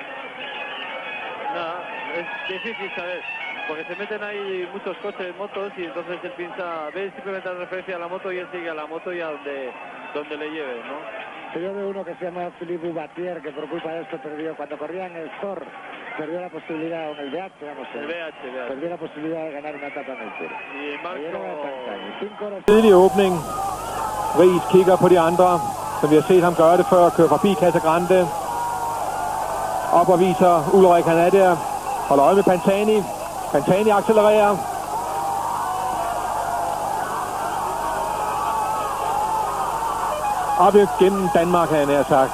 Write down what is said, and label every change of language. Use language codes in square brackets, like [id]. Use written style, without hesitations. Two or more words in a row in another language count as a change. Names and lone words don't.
[es] No, es difícil saber, porque se meten ahí muchos coches, motos, y entonces él piensa, ve simplemente la referencia a la moto y él sigue a la moto y a donde le lleve, ¿no? Yo veo uno que se llama Philippe Boubatier, que por culpa de esto perdió, cuando corría en el Thor, perdió la posibilidad, o en el BH, vamos a ver. El BH. Perdió la posibilidad de ganar una etapa en el Tour. Y Marco... [da] Tidlig åbning. Ries kigger på de andre, som vi har set ham gøre det før, kører forbi Casagrande. Op og viser Ulrik, han er der. Holder øje med Pantani. Pantani accelererer. Op gennem Danmark, han har sagt.